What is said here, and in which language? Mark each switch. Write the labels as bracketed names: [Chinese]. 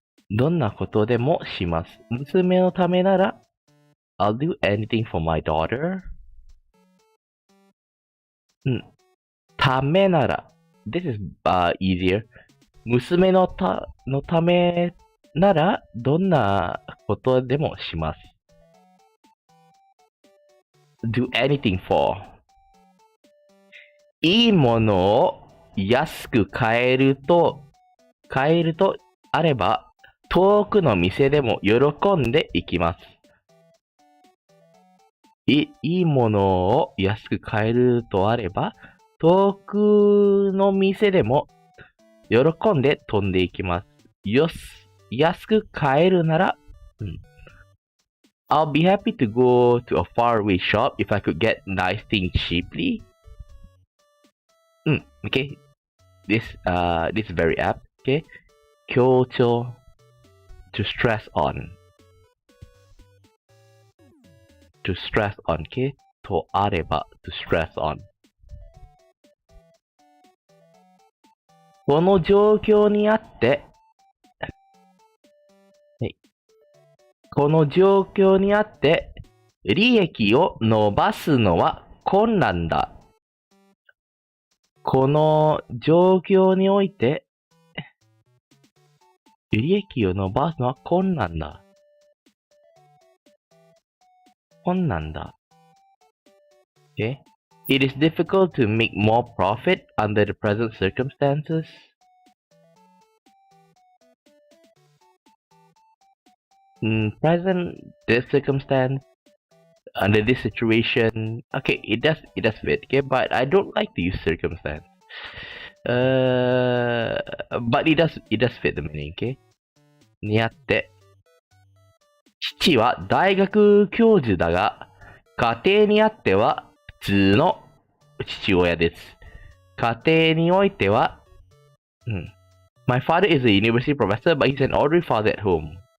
[Japanese] どんなことでもします。娘のためなら、 [English] I'll do anything for my daughter. ためなら。This is easier. [Japanese] 娘のためなら、どんなことでもします。 [English] do anything for. [Japanese] いいものを安く買えるとあれば、遠くの店でも喜んでいきます。いいものを安く買えるとあれば、遠くの店でも喜んで飛んでいきます。安く買えるなら、 [English] I'll be happy to go to a faraway shop if I could get nice things cheaply. Okay. This is very apt. Okay. 強調 to stress on. To stress on. Okay. とあれば to stress on. [Japanese] この状況にあって、この状況にあって、利益を伸ばすのは困難だ。この状況において、利益を伸ばすのは困難だ。困難だ。Okay? [English] It is difficult to make more profit under the present circumstances. This circumstance, under this situation, okay, it does fit, okay, but I don't like to use circumstance. But it does fit the meaning, okay? [Japanese] にあって、父は大学教授だが、家庭にあっては普通の父親です。家庭においては、 [English] My father is a university professor, but he's an ordinary father at home.